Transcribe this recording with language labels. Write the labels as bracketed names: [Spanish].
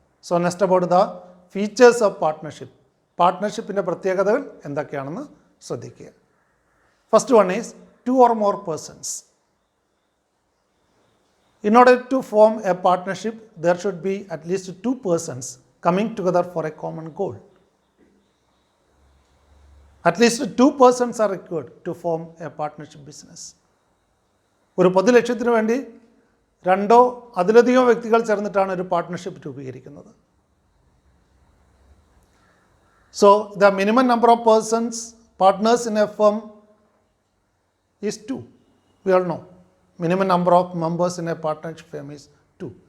[English] So next about the features of partnership. [Malayalam] പാർട്ട്ണർഷിപ്പിൻ്റെ പ്രത്യേകതകൾ എന്തൊക്കെയാണെന്ന് ശ്രദ്ധിക്കുക. [English] First one is two or more persons. In order to form a partnership there should be at least 2 persons coming together for a common goal. At least 2 persons are required to form a partnership business. [Malayalam] ഒരു പൊതുലക്ഷ്യത്തിന് വേണ്ടി രണ്ടോ അതിലധികം വ്യക്തികൾ ചേർന്നിട്ടാണ് ഒരു partnership രൂപീകരിക്കുന്നത്. [English] So the minimum number of persons partners in a firm is 2. We all know minimum number of members in a partnership firm is 2.